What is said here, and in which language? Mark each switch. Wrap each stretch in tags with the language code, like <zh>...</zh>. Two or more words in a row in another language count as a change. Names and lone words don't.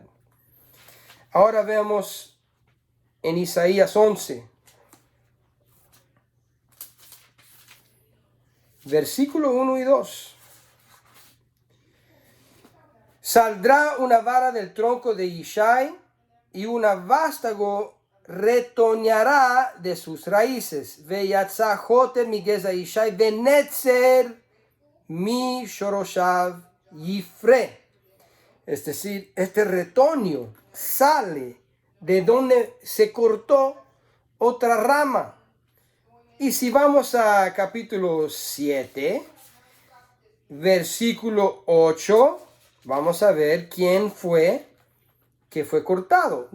<es>Ahora veamos en Isaías 11, versículo 1 y 2. Saldrá una vara del tronco de Ishai, y un vástago retoñará de sus raíces.</es> <he>ויצא חטר מגזע ישי, ונצר משרשיו יפרה.</he> <es>Es decir, este retoño sale de donde se cortó otra rama. Y si vamos a capítulo 7, versículo 8, vamos a ver quién fue que fue cortado.</es>